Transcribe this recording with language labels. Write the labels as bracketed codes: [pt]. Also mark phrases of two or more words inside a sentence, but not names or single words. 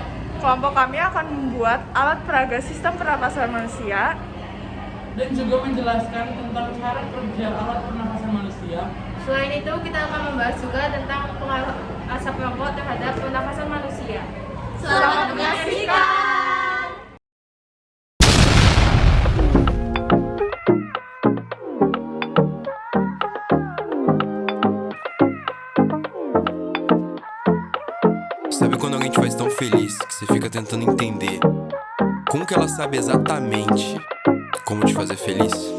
[id] Kelompok kami akan membuat alat peraga sistem pernapasan manusia Dan juga menjelaskan tentang cara kerja alat pernafasan manusia. Selain itu, kita akan membahas juga tentang pengaruh asap rokok terhadap pernafasan manusia. Selamat menyaksikan. [pt] Sabe quando alguém te faz tão feliz que você fica tentando entender como que ela sabe exatamente como te fazer feliz?